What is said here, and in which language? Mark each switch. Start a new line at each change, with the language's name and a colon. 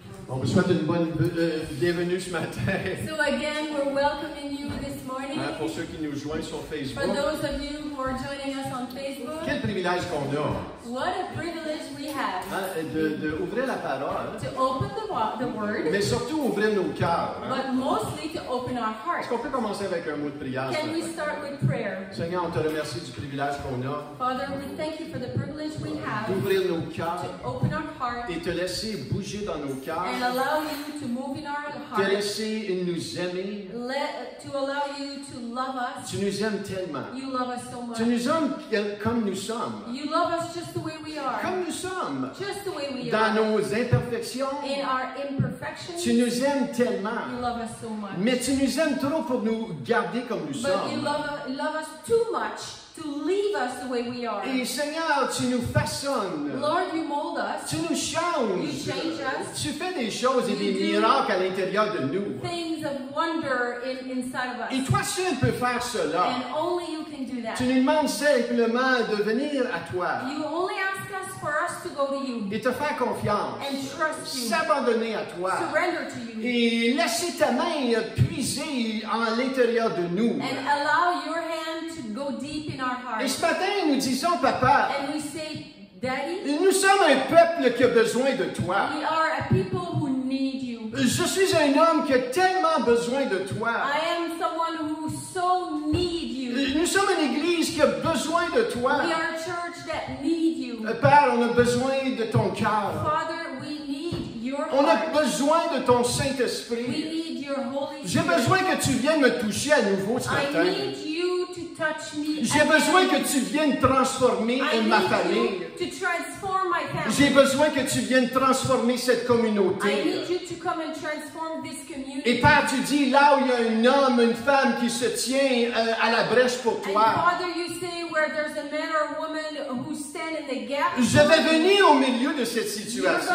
French: On vous souhaite une bonne bienvenue ce matin.
English: So again, we're welcoming you this morning.
French: Pour ceux qui nous joignent sur Facebook.
English: For those of you who are joining us on Facebook.
French: Quel privilège qu'on a.
English: What a privilege we have.
French: De ouvrir la parole.
English: To open the word.
French: Mais surtout ouvrir nos cœurs.
English: But mostly to open our hearts.
French: Est-ce qu'on peut commencer avec un mot de prière?
English: Can we start with prayer?
French: Seigneur, on te remercie du privilège qu'on a.
English: Father, we thank you for the privilege we have.
French: D'ouvrir nos cœurs.
English: To open our hearts.
French: Et te laisser bouger dans nos cœurs.
English: And allow you to move in our hearts.
French: Te laisser nous aimer.
English: To allow you to love us.
French: Tu nous aimes tellement.
English: You love us so much.
French: Tu nous aimes comme nous sommes.
English: You love us just the way we are.
French: Comme nous sommes.
English: Just the way we
French: dans
English: are.
French: nos imperfections.
English: In our imperfections.
French: Tu nous aimes tellement.
English: You love us so much.
French: Mais tu nous aimes trop pour nous garder comme nous sommes.
English: But you love us too much to leave us the way we are.
French: Et Seigneur, tu nous façonnes.
English: Lord, you mold us.
French: Tu nous changes.
English: You change us.
French: Tu fais des choses et des miracles à l'intérieur de nous.
English: Things of wonder inside of us.
French: Et toi seul peux faire cela.
English: And only you can do that.
French: Tu nous demandes simplement de venir à toi.
English: You only ask us for us to go to you.
French: Et te faire confiance.
English: And trust you.
French: S'abandonner à toi.
English: Surrender to you.
French: Et laisser ta main puiser en l'intérieur de nous.
English: And allow your hand to go deep in our hearts.
French: Et ce matin, nous disons, Papa,
English: and we say, Daddy,
French: nous sommes un peuple qui a besoin de toi.
English: We are a people who need you.
French: Je suis un homme qui a tellement besoin de toi.
English: I am someone who so need you.
French: Nous sommes une église qui a besoin de toi.
English: We are a church that need you.
French: Père, on a besoin de ton cœur.
English: Father, we need your heart.
French: On a besoin de ton Saint-Esprit.
English: We need your Holy Spirit.
French: J'ai besoin que tu viennes me toucher à nouveau ce matin.
English: I need you to touch me.
French: J'ai besoin que tu viennes transformer ma famille.
English: To transform my family.
French: J'ai besoin que tu viennes transformer cette communauté.
English: I need you to come and transform this community.
French: Et Père, tu dis là où il y a un homme, une femme qui se tient à la brèche pour toi.
English: And Father, you say where there's a man or a woman who stand in the gap.
French: Je vais venir au milieu de cette situation.